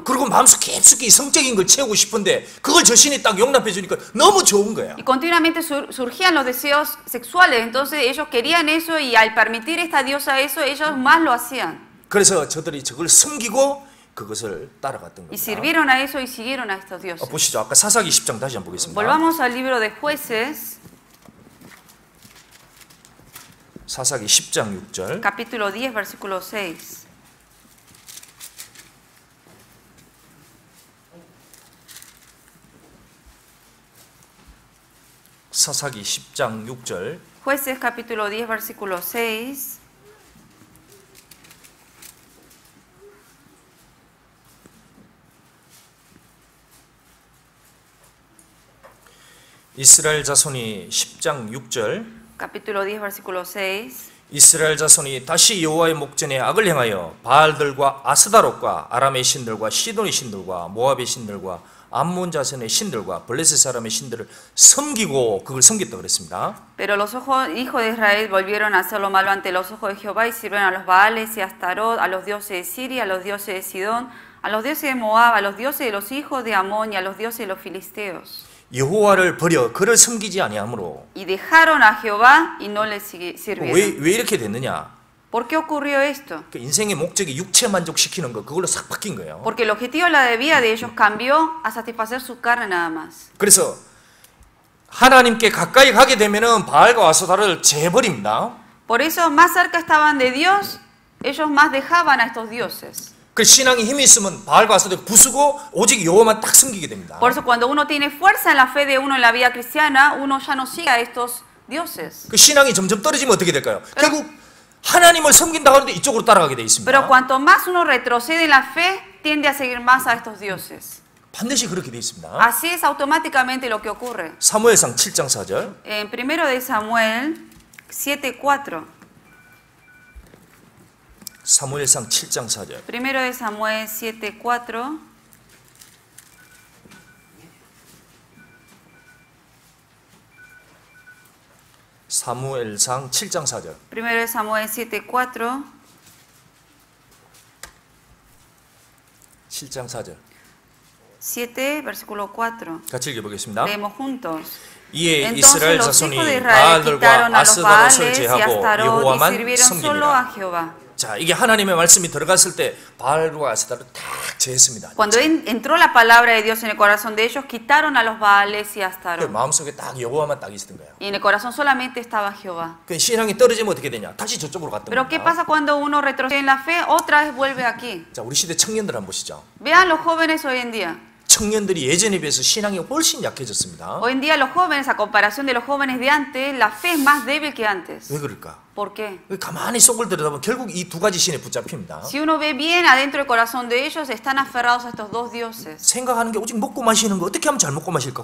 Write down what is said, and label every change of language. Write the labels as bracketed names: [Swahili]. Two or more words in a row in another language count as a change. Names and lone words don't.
[Korean] 그리고 마음속 깊숙이 성적인 걸 채우고 싶은데 그걸 저 신이 딱 용납해 주니까 너무 좋은 거예요. [Spanish] Y continuamente surgían los deseos sexuales, entonces ellos querían eso y al permitir esta diosa eso, ellos más lo hacían. [Korean] 그래서 저들이 저걸 숨기고 그것을 따라갔던 [Spanish] Y [Korean] 겁니다. [Spanish] sirvieron a eso y siguieron a estos dioses. [Korean] 보시죠. 아까 사사기 10장 다시 한번 보겠습니다. [Spanish] Volvamos al libro de Jueces, [Korean] 사사기 10장 6절. [Spanish] capítulo 10, versículo 6. [Korean] 사사기 10장 6절. [Spanish] Jueces, capítulo 10, versículo 6. [Korean] 이스라엘 자손이 10장 6절. [Spanish] Capítulo 10, versículo 6. [Korean] 이스라엘 자손이 다시 여호와의 목전에 악을 행하여 바알들과 아스다롯과 아람의 신들과 시돈의 신들과 모압의 신들과 암몬 자손의 신들과 블레셋 사람의 신들을 섬기고 그걸 섬겼다 그랬습니다. [Spanish] Pero los hijos de Israel volvieron a hacer lo malo ante los ojos de Jehová y sirvieron a los Baales y a Astarot, a los dioses de Siria, a los dioses de Sidón, a los dioses de Moab, a los dioses de los hijos de Amón y a los dioses de los filisteos. [Korean] 여호와를 버려 그를 섬기지 아니하므로. [Spanish] Y dejaron a Jehová y no le sirvieron. [Korean] 왜 이렇게 됐느냐? [Spanish] ¿Por qué ocurrió esto? [Korean] 그 인생의 목적이 육체 만족시키는 거 그걸로 싹 바뀐 거예요. [Spanish] Porque el objetivo de la vida de ellos cambió a satisfacer su carne nada más. [Korean] 그래서 하나님께 가까이 가게 되면은 바알과 아스타를 재버립니다. [Spanish] Por eso, más cerca estaban de Dios, ellos más dejaban a estos dioses. [Korean] 그 신앙에 힘이 있으면 바알과 아스타를 부수고 오직 여호와만 딱 섬기게 됩니다. [Spanish] Por eso, cuando uno tiene fuerza en la fe de uno en la vida cristiana, uno ya no sigue a estos dioses. [Korean] 그 신앙이 점점 떨어지면 어떻게 될까요? 결국 하나님을 섬긴다고 하는데 이쪽으로 따라가게 돼 있습니다. [Spanish] Pero cuanto más uno retrocede en la fe, tiende a seguir más a estos dioses. [Korean] 반드시 그렇게 돼 있습니다. [Spanish] Así es automáticamente lo que ocurre. [Korean] 사무엘상 7장 4절. [Spanish] En 1 de Samuel 7:4. [Korean] 사무엘상 7장 4절. [Spanish] 1 de Samuel 7:4. [Korean] 사무엘상 7장 4절. [Spanish] 1 de Samuel 7:4. [Korean] 7장 4절. [Spanish] 7, versículo 4. [Korean] 같이 읽어보겠습니다. [Spanish] Leemos juntos. [Korean] 이에 [Spanish] Entonces [Korean] 이스라엘 [Spanish] los [Korean] 자손이 [Spanish] hijos de Israel quitaron [Korean] 바알들과 [Spanish] a los [Korean] 아스다로 [Spanish] Baales y [Korean] 설제하고 [Spanish] Astarot y [Korean] 여호와만 [Spanish] sirvieron solo [Korean] 섬깁니다. [Spanish] a Jehová. [Korean] 자, 이게 하나님의 말씀이 들어갔을 때 바알과 아스다를 딱 제했습니다. [Spanish] Cuando entró la palabra de Dios en el corazón de ellos, quitaron a los Baales y [Korean] 그 [Spanish] Astarot. [Korean] 마음속에 딱 여호와만 딱 있었던 거예요. [Spanish] Y en el corazón solamente estaba Jehová. [Korean] 그 신앙이 떨어지면 어떻게 되냐? 다시 저쪽으로 갔던 [Spanish] Pero ¿qué [Korean] 겁니다. [Spanish] pasa cuando uno retrocede en la fe? Otra vez vuelve aquí. [Korean] 자, 우리 시대 청년들 한번 보시죠. [Spanish] Vean los jóvenes hoy en día. [Korean] 청년들이 예전에 비해서 신앙이 훨씬 약해졌습니다. [Spanish] Hoy en día los jóvenes, a comparación de los jóvenes de antes, la fe es más débil que antes. [Korean] 왜 그럴까? [Spanish] ¿Por qué? [Korean] 가만히 속을 들여다보면 결국 이 두 가지 신에 붙잡힙니다. [Spanish] Si uno ve bien adentro del corazón de ellos, están aferrados a estos dos dioses. [Korean] 생각하는 게 오직 먹고 마시는 거 어떻게 하면 잘 먹고 마실까?